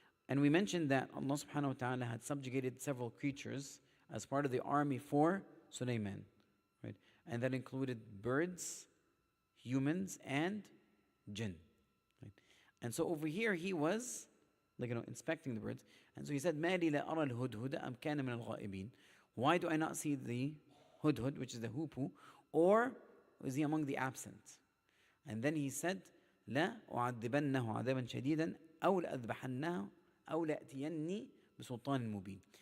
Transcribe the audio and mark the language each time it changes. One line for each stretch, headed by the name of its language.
English: And we mentioned that Allah subhanahu wa ta'ala had subjugated several creatures as part of the army for Sulaiman. Right? And that included birds, humans, and jinn. Right? And so over here he was inspecting the birds. And so he said,
Arabic: مَا لِي لَا أَرَى الْهُدْهُدَ أَمْ كَانَ مِنَ الْغَائِبِينَ.
English: Why do I not see the hudhud, which is the hoopoe, or is he among the absent? And then he said,
Arabic: لا أعذبنه عذابا شديدا أو لأذبحنه أو لأتيني بسلطان مبين.